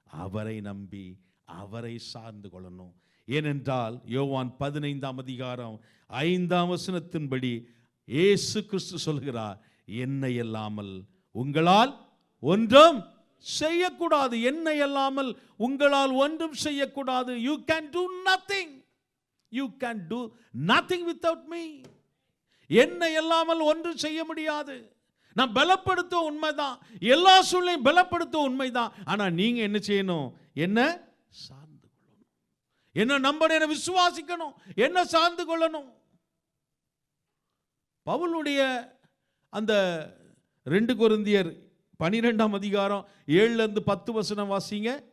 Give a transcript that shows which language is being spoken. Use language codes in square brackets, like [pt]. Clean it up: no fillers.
[ta] அவரை நம்பி அவரை சார்ந்து கொள்ளணும். ஏனென்றால் யோவான் 15ஆம் அதிகாரம் 5ஆம் வசனத்தின்படி இயேசு கிறிஸ்து சொல்கிறார், என்னை அல்லாமல் உங்களால் ஒன்றும் செய்யக்கூடாது. என்னை அல்லாமல் உங்களால் ஒன்றும் செய்யக்கூடாது. [en] You can do nothing. You can do nothing without me. [ta] என்னை அல்லாமல் ஒன்றும் செய்ய முடியாது. நான் பலப்படுத்தும் உண்மைதான், எல்லா சூழ்நிலையும் பலப்படுத்தும் உண்மைதான். ஆனா நீங்க என்ன செய்யணும்? என்ன சார்ந்து கொள்ளணும், என்ன நம்பணும், என்ன விசுவாசிக்கணும், என்ன சார்ந்து கொள்ளணும். பவுலுடைய அந்த 2 கொரிந்தியர் 12ஆம் அதிகாரம் 7-10 வசனம் வாசிங்க.